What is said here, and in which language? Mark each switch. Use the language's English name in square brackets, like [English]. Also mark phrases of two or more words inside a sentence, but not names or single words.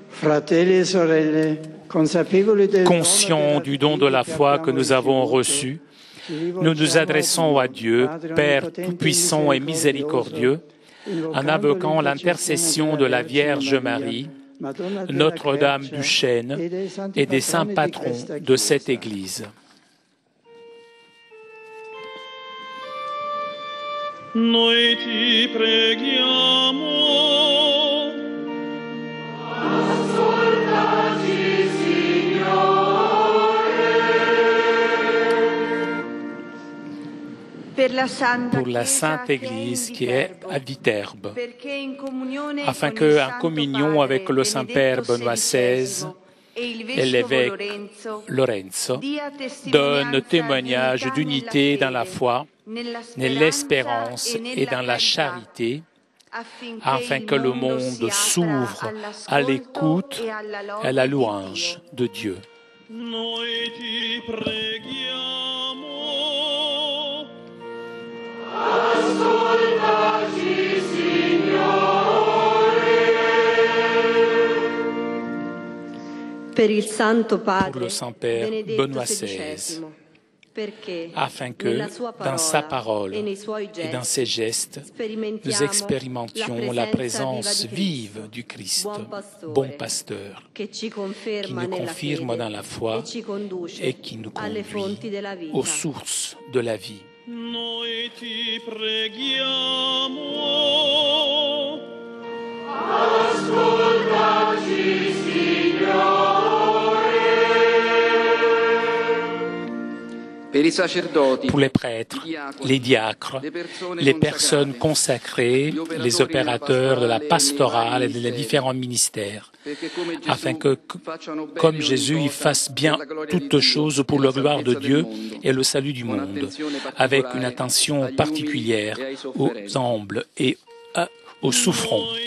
[French] Conscients du don de la foi que nous avons reçu, nous nous adressons à Dieu, Père tout-puissant et miséricordieux, en invoquant l'intercession de la Vierge Marie, Notre-Dame du Chêne et des saints patrons de cette Église. [Italian] Noi ti preghiamo. Ascoltaci, Signore. [French] Pour la Sainte Église qui est à Viterbe, afin que, en communion avec le Saint-Père Benoît XVI et l'évêque Lorenzo, donne témoignage d'unité dans la foi, nell'espérance et dans la charité, afin que le monde s'ouvre à l'écoute et à la louange de Dieu. [Italian] Noi ti preghiamo. Ascoltaci, Signore. [French] Pour le Saint-Père Benoît XVI, afin que, dans sa parole et dans ses gestes, nous expérimentions la présence vive du Christ, bon pasteur, qui nous confirme dans la foi et qui nous conduit aux sources de la vie. [Italian] Noi ti preghiamo. Ascoltaci, Signore. [French] Pour les prêtres, les diacres, les personnes consacrées, les opérateurs de la pastorale et des différents ministères, afin que, comme Jésus, ils fassent bien toutes choses pour la gloire de Dieu et le salut du monde, avec une attention particulière aux humbles et aux souffrants.